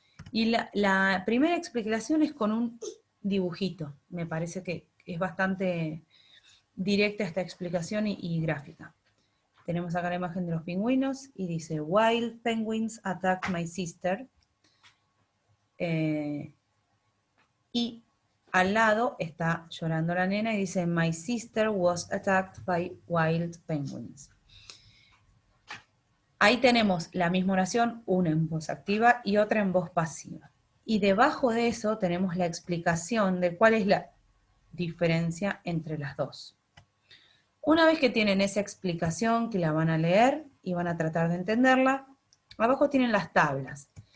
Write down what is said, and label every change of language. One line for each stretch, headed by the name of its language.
Spanish: Y la primera explicación es con un dibujito. Me parece que es bastante directa esta explicación y gráfica. Tenemos acá la imagen de los pingüinos y dice,
English: wild penguins attacked my sister.
Spanish: Y al lado está llorando la nena y dice,
English: my sister was attacked by wild penguins.
Spanish: Ahí tenemos la misma oración, una en voz activa y otra en voz pasiva. Y debajo de eso tenemos la explicación de cuál es la diferencia entre las dos. Una vez que tienen esa explicación, que la van a leer y van a tratar de entenderla, abajo tienen las tablas.